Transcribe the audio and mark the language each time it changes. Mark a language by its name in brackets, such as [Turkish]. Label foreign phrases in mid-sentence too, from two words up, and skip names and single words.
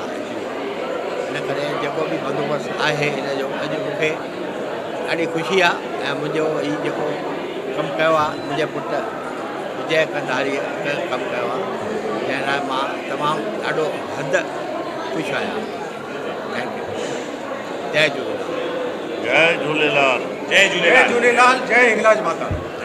[Sindhi] इन करे जेको बि बंदोबस्तु आहे हिन जो अॼु मूंखे ॾाढी ख़ुशी आहे ऐं मुंहिंजो हीउ जेको कमु कयो आहे मुंहिंजे पुटु विजय कंधारीअ कमु कयो आहे, जंहिं लाइ मां तमामु ॾाढो हदि ख़ुशि आहियां। [English] thank you. [Sindhi] जय झूलेलाल। जय झूलेलाल। जय झूलेलाल। जय झूलेलाल, जय हिंगलाज माता।